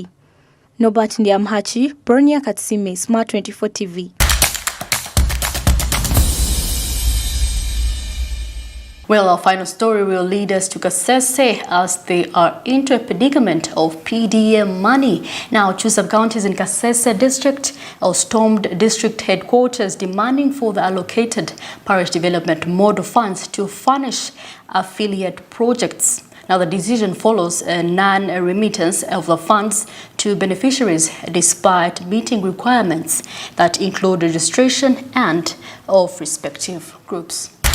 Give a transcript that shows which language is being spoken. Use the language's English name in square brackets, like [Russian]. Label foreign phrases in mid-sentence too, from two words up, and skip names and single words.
[English] Norbert Ndiamhachi, Bronya Katsime, Smart 24 TV. Well, our final story will lead us to Kasese as they are into a predicament of PDM money. Now, two sub-counties in Kasese district stormed district headquarters demanding for the allocated parish development model funds to furnish affiliate projects. Now, the decision follows a non-remittance of the funds to beneficiaries despite meeting requirements that include registration and of respective groups.